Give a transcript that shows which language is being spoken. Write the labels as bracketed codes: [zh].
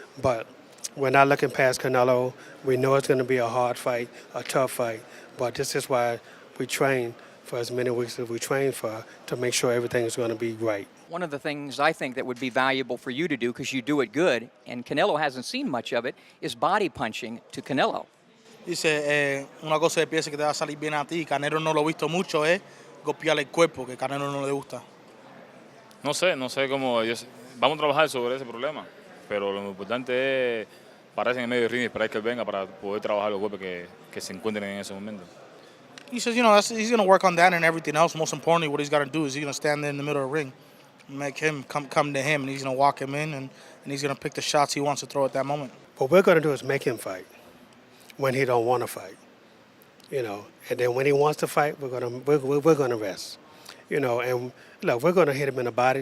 [en] But we're not looking past Canelo. We know it's going to be a hard fight, a tough fight. But this is why we train for as many weeks as we train for, to make sure everything is going to be right. One of the things I think that would be valuable for you to do, because you do it good, and Canelo hasn't seen much of it, is body punching to Canelo. [es] Dice, una cosa que piensa que te va a salir bien a ti, Canelo no lo he visto mucho, golpear el cuerpo, que Canelo no le gusta. No sé cómo vamos a trabajar sobre ese problema, pero lo importante es pararse en el medio del ring y esperar que él venga para poder trabajar los golpes que se encuentren en ese momento. [en] He says, he's going to work on that and everything else. Most importantly, what he's got to do is he's going to stand there in the middle of the ring, make him come to him, and he's going to walk him in, and he's going to pick the shots he wants to throw at that moment. What we're going to do is make him fight when he don't want to fight, and then when he wants to fight, we're going to rest, and look, we're going to hit him in the body.